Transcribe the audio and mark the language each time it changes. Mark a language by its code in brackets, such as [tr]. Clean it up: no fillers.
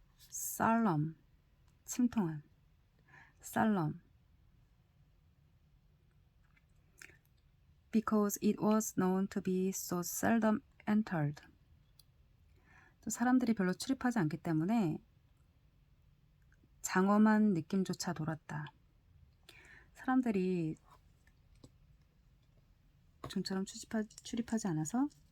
[en] solemn 침통한 solemn because it was known to be so seldom entered. [ko] 또 사람들이 별로 출입하지 않기 때문에 장엄한 느낌조차 돌았다. 사람들이 좀처럼 출입하지 않아서